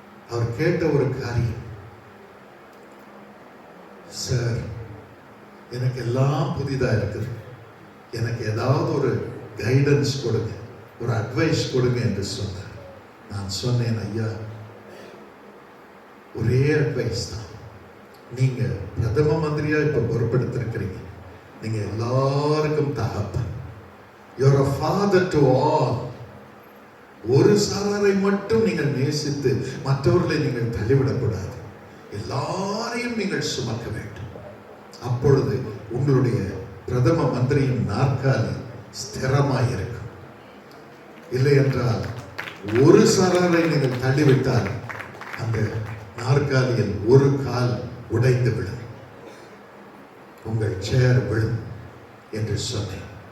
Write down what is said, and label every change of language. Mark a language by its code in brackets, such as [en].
[ta] அவர் கேட்ட ஒரு காரியம், சார், எனக்கு எல்லாம் புதிதா இருக்குது, எனக்கு ஏதாவது ஒரு கைடன்ஸ் கொடுங்க, ஒரு அட்வைஸ் கொடுங்க என்று சொன்னார். நான் சொன்னேன், ஐயா, ஒரே அட்வைஸ் தான். நீங்க பிரதம மந்திரியா இப்ப பொறுப்பெடுத்திருக்கிறீங்க. நீங்க எல்லாருக்கும் தகப்பன். [en] You're a father to all. [ta] ஒரு சாராரை மட்டும் நீங்கள் நேசித்து மற்றவர்களை நீங்கள் தள்ளிவிடக்கூடாது. எல்லாரையும் நீங்கள் சுமக்க வேண்டும். அப்பொழுது உங்களுடைய பிரதம மந்திரியின் நாற்காலி ஸ்திரமாய் இருக்கும். இல்லை என்றால் ஒரு சாராரை நீங்கள் தள்ளிவிட்டால் அந்த நாற்காலியில் ஒரு கால் உடைந்து விடும், உங்கள் சேர் விழும் என்று சொன்னேன்.